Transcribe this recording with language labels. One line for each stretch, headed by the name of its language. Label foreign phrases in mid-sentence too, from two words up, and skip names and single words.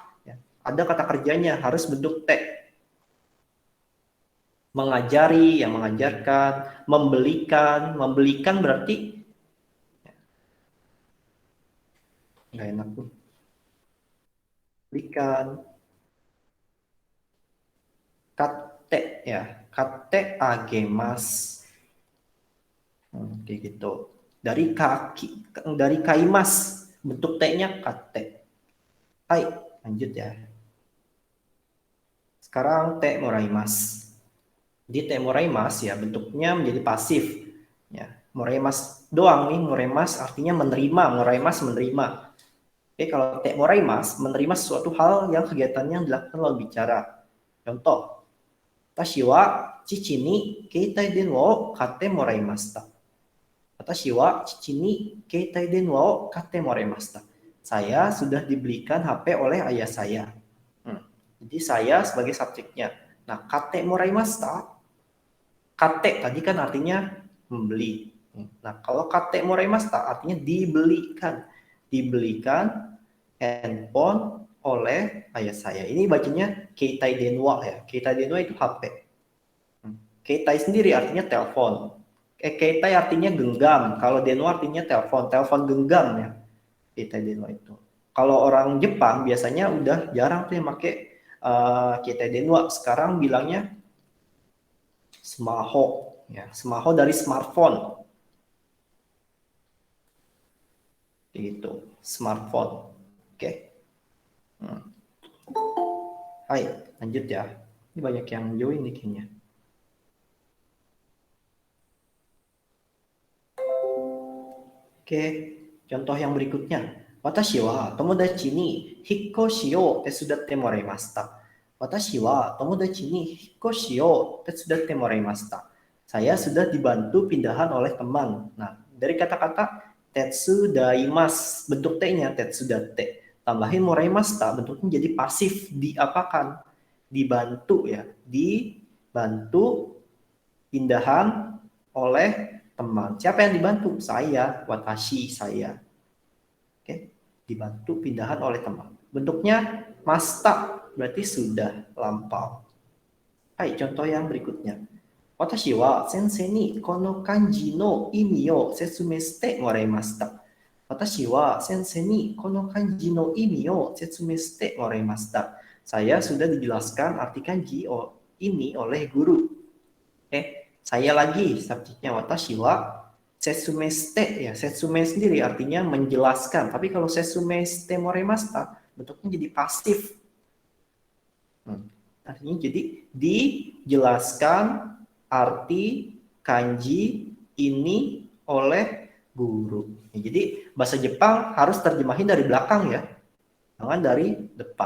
Indonesian: Ya, ada kata kerjanya, harus bentuk te. Mengajari, yang mengajarkan, membelikan berarti nggak enak tuh. Belikan.
Japanese: Kate ya, 買ってあげます.
Indonesian: Kayak gitu. Dari kaimas, bentuk T-nya kate. Hai, lanjut ya. Sekarang
Japanese: てもらいます.
Indonesian: Jadi
Japanese: てもらいます
Indonesian: ya bentuknya menjadi pasif. Ya, moraimasu doang nih, moraimasu artinya menerima, moraimasu menerima. Oke, kalau
Japanese: てもらいます
Indonesian: menerima sesuatu hal yang kegiatannya dilakukan lawan bicara. Contoh,
Japanese: 私は父に携帯電話を買ってもらいました. 私は父に携帯電話を買ってもらいました.
Indonesian: Saya sudah dibelikan HP oleh ayah saya. Jadi saya sebagai subjeknya. Nah,
Japanese: 買ってもらいました,
Indonesian: katte tadi kan artinya membeli. Nah, kalau
Japanese: 買ってもらいました
Indonesian: artinya dibelikan. Dibelikan handphone oleh ayah saya. Ini bacanya
Japanese: 携帯電話
Indonesian: ya.
Japanese: 携帯電話
Indonesian: itu HP. Keitai sendiri artinya telepon. Keitai artinya genggam. Kalau denwa artinya telepon. Telepon genggam ya.
Japanese: 携帯電話
Indonesian: itu. Kalau orang Jepang biasanya udah jarang tuh yang pakai
Japanese: 携帯電話.
Indonesian: Sekarang bilangnya smaho ya. Smaho dari smartphone. Gitu, smartphone. Oke. Hai, lanjut ya. Ini banyak yang join nih kayaknya. Oke, contoh yang berikutnya.
Japanese: 私は友達に引っ越しを手伝ってもらいました. 私は友達に引っ越しを手伝ってもらいました.
Indonesian: Saya sudah dibantu pindahan oleh teman. Nah, dari kata-kata tetsudaimasu, bentuk T-nya tetsudatte. Tambahin moraimashita, bentuknya jadi pasif, diapakan? Dibantu ya. Dibantu pindahan oleh teman. Siapa yang dibantu? Saya, watashi, saya. Oke, dibantu pindahan oleh teman. Bentuknya masta, berarti sudah lampau. Hai, contoh yang berikutnya.
Japanese: 私は先生にこの漢字の意味を説明してもらいました. 私は先生にこの漢字の意味を説明してもらいました.
Indonesian: Saya sudah dijelaskan arti kanji ini oleh guru. Saya lagi subjeknya
Japanese: 私は説明して
Indonesian: ya. Setsumei sendiri artinya menjelaskan. Tapi kalau
Japanese: 説明してもらいました
Indonesian: bentuknya jadi pasif. Artinya jadi dijelaskan arti kanji ini oleh guru. Ya, jadi bahasa Jepang harus terjemahin dari belakang ya, jangan dari depan.